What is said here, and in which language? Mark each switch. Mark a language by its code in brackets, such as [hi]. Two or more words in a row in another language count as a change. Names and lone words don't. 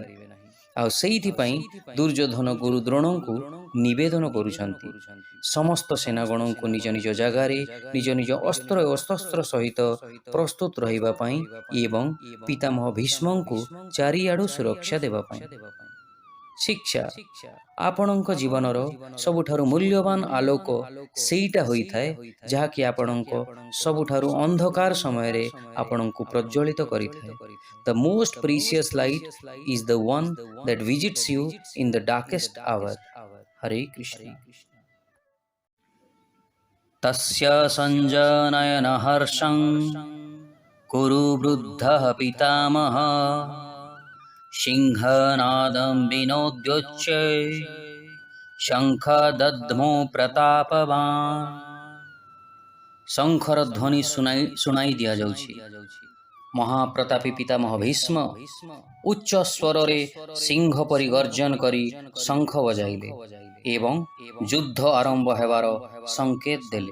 [or] ଆଉ ସେଇଥିପାଇଁ ଦୁର୍ଯ୍ୟୋଧନ ଗୁରୁ ଦ୍ରୋଣଙ୍କୁ ନିବେଦନ କରୁଛନ୍ତି ସମସ୍ତ ସେନାଗଣଙ୍କୁ ନିଜ ନିଜ ଜାଗାରେ ନିଜ ନିଜ ଅସ୍ତ୍ର ଓ ଶସ୍ତ୍ର ସହିତ ପ୍ରସ୍ତୁତ ରହିବା ପାଇଁ ଏବଂ ପିତାମହ ଭୀଷ୍ମଙ୍କୁ ଚାରିଆଡ଼ୁ ସୁରକ୍ଷା ଦେବା ପାଇଁ। ଶିକ୍ଷା: ଆପଣଙ୍କ ଜୀବନର ସବୁଠାରୁ ମୂଲ୍ୟବାନ ଆଲୋକ ସେଇଟା ହୋଇଥାଏ ଯାହାକି ଆପଣଙ୍କ ସବୁଠାରୁ ଅନ୍ଧକାର ସମୟରେ ଆପଣଙ୍କୁ ପ୍ରଜ୍ୱଳିତ କରିଥାଏ। [en] the most precious light is the one that visits you in the darkest hour. Hare Krishna. [sa] तस्य सञ्जनयन हर्षं कुरु वृद्धः पितामहः सिंहनादं विनोद्योच्चे शङ्खदध्मो प्रतापवान्। [or] ଶଙ୍ଖର ଧ୍ୱନି ଶୁଣାଇ ଦିଆଯାଉଛି। ମହାପ୍ରତାପୀ ପିତାମହ ଭୀଷ୍ମ ଉଚ୍ଚ ସ୍ୱରରେ ସିଂହ ପରି ଗର୍ଜନ କରି ଶଙ୍ଖ ବଜାଇଲେ ଏବଂ ଯୁଦ୍ଧ ଆରମ୍ଭ ହେବାର ସଂକେତ ଦେଲେ।